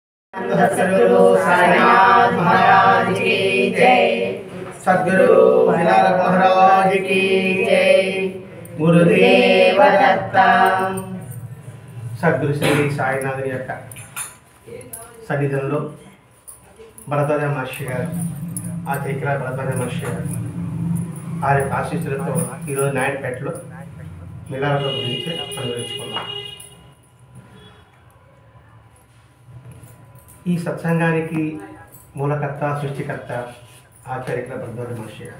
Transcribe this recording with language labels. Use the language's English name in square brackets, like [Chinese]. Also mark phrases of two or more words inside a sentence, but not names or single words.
[Hindi] सद्गुरु साईनाथ महाराज की जय। सद्गुरु साईनाथ महाराज की जय। गुरुदेव दत्ता। सद्गुरु श्री [Telugu] సాయినాథుని యొక్క సన్నిధిలో భరద్వాజ మహర్షి గారు ఆచార్య భరద్వాజ మహర్షి గారు ఆ యొక్క ఆశీస్సులతో ఈరోజు నాయుడుపేటలో మిలాల గురించి అనుభవించుకున్నాం. ఈ సత్సంగానికి మూలకర్త సృష్టికర్త ఆచార్య భరద్వాజ మహర్షి గారు.